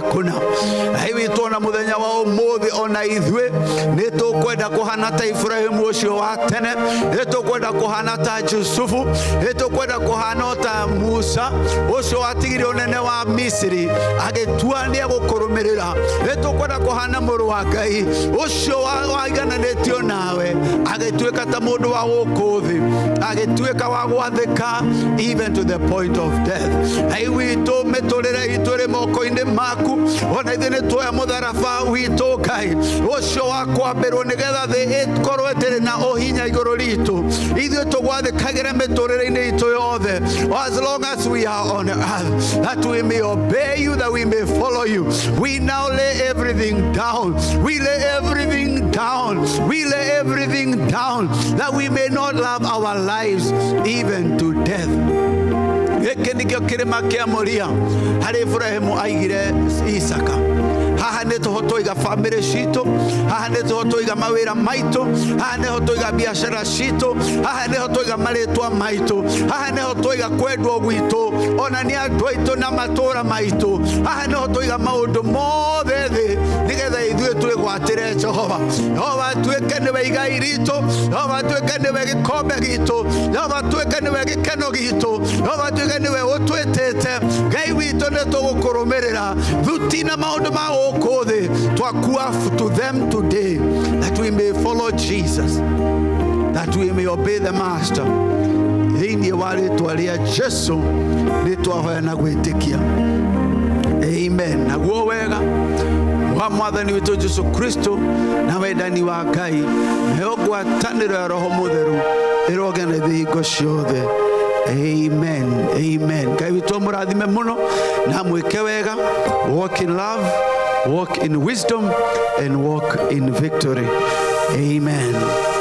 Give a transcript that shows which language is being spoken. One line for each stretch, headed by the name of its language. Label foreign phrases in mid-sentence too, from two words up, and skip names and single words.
Kikuyu: kuna ai witu na muthenya wa umuthi ona ithwe ni tukwenda kuhana ta Ibrahimu ucio wa tene ni tukwenda kuhana ta Yusufu ni tukwenda kuhana ta Musa ucio watigire unene wa Misiri agitua ni gukurumirira ni tukwenda kuhana muru wa Ngai ucio waigananitio nawe agituika ta mundu wa gukuthi agituika wa gwathika
English: even to the point of death
Kikuyu: ai witu miturire ituri moko-ini maku ona ithe ni tuoya mutharaba witu Ngai ucio wa kwambirwo nigetha thi ikorwo itiri na uhinya iguru ritu ithuĩ tugwathikagĩre miturire-ini itu yothe
English: as long as we are on earth that we may obey you, that we may follow you. We now lay everything down. We lay everything down. We lay everything down that we may not love our lives even to death.
Kikuyu: Gĩkĩ nĩkĩo kĩrĩma kĩa Moria harĩ Ibrahimu aigire Isaka. Haha nĩ tũho tũiga family citũ, haha nĩ tũho tũiga mawĩra maitũ, haha nĩho tũiga biacara citũ, haha nĩho tũiga marĩtwa maitũ, haha nĩho tũiga kwendwo gwitũ, ona nĩ andũ aitũ na matũũra maitũ, haha nĩho tũiga maũndũ mothe thĩ nĩgetha ithuĩ twĩgwatĩre Jehova. Jehova tuĩke nĩwe igai ritũ, Jehova tuĩke nĩwe gĩkombe gitũ, Jehova tuĩke nĩwe gĩkeno gitũ, Jehova tuĩke nĩwe ũtwĩtĩte. Ngai witũ nĩ tũgũkũrũmĩrĩra thuti na maũndũ ma gũkũ thĩ twakua
English: to them today, that we may follow Jesus, that we may obey the Master.
Kikuyu: Thĩinĩ wa rĩtwa rĩa Jesu nĩ twahoya na gwĩtĩkia. Amen. Naguo wega wa Mwathani witũ Jesu Kristo na wendani wa Ngai na ngwatanĩro ya Roho Mũtheru ĩroge na thingo ciothe. Amen. Amen. Ngai witũ mũrathime mũno na mwĩke wega.
English: Walk in love, walk in wisdom, and walk in victory. Amen.